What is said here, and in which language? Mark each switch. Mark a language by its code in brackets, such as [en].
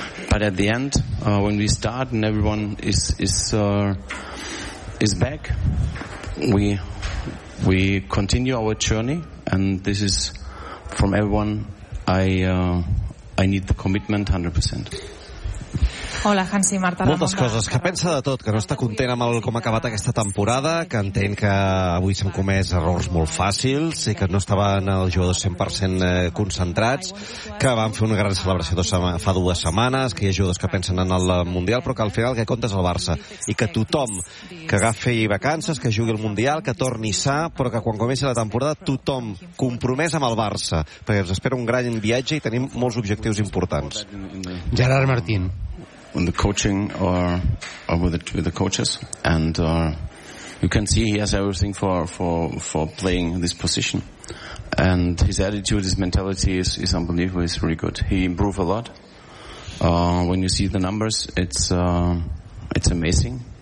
[en] But at the end, when we start and everyone is back, we continue our journey, and this is from everyone. I need the commitment 100%. [ca] Hola, Hansi, Marta. Moltes coses, que pensa de tot, que no està content amb el com ha acabat aquesta temporada, que entén que avui s'han comès errors molt fàcils i que no estaven els jugadors 100% concentrats, que van fer una gran celebració fa dues setmanes, que hi ha jugadors que pensen en el Mundial, però que al final que comptes al Barça i que tothom que agafi vacances, que jugui al Mundial, que torni sa, però que quan comenci la temporada tothom compromès amb el Barça, perquè ens espera un gran viatge i tenim molts objectius importants. Gerard Martín. [en] And the coaching are with the coaches, and you can see he has everything for playing this position, and his attitude, his mentality is unbelievable. It's really good. He improved a lot. When you see the numbers, it's amazing.